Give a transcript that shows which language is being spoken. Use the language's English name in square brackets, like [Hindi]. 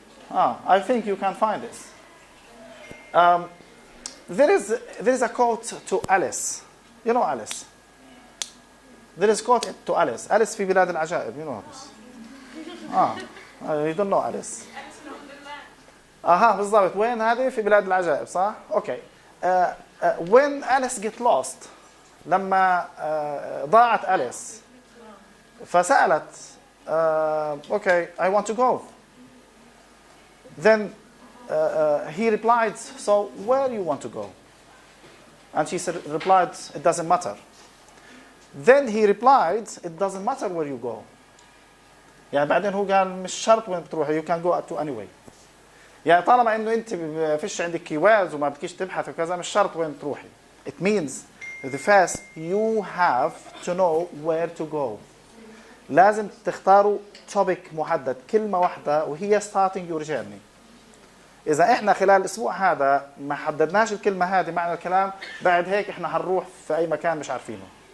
[English] I think you can find this. There is a quote to Alice. You know Alice. There is a quote to Alice. [Arabic] Alice في بلاد العجائب. [English] You know this. You don't know Alice. [Arabic] بالضبط. وين هذه؟ في بلاد العجائب صح؟ Okay. [English] When Alice get lost, [Arabic] لما ضاعت أليس فسألت [English] okay, I want to go. Then he replied, so where you want to go? And she replied, it doesn't matter. Then he replied, it doesn't matter where you go. [Arabic] يعني بعدين هو قال مش شرط وين بتروحي, [English] you can go to anyway. [Arabic] يعني طالما انه انت فيش عندك كيوردز وما بدكيش تبحث وكذا مش شرط وين تروحي. [English] It means the first you have to know where to go. [Arabic] لازم تختاروا topic محدد, كلمة واحدة وهي [English] starting your journey. [Arabic] إذا إحنا خلال الأسبوع هذا ما حددناش الكلمة هذه معنى الكلام, بعد هيك إحنا هنروح في أي مكان مش عارفينه.